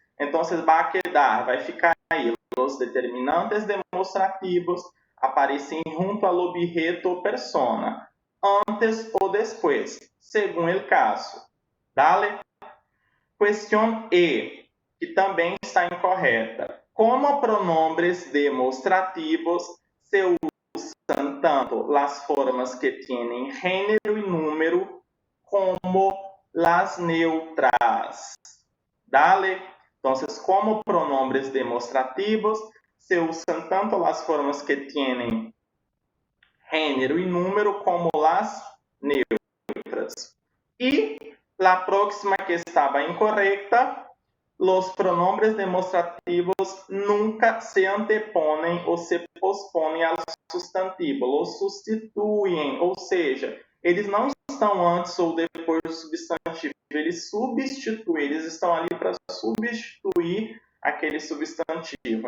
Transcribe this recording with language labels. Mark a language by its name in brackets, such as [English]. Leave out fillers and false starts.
[Portuguese] Então, vai ficar aí. Os determinantes demonstrativos aparecem junto ao objeto ou persona, antes ou depois, segundo o caso. Dale. Questão E, que também está incorreta. [Spanish] Como pronombres demonstrativos se usan tanto las formas que tienen género y número como las neutras. Dale. Entonces, como pronombres demonstrativos se usan tanto las formas que tienen género y número como las neutras. Y la próxima que estaba incorrecta, los pronombres demonstrativos nunca se anteponen [Portuguese] ou se posponem ao substantivo, los sustituem, ou seja, eles não estão antes ou depois do substantivo, eles substituem, eles estão ali para substituir aquele substantivo.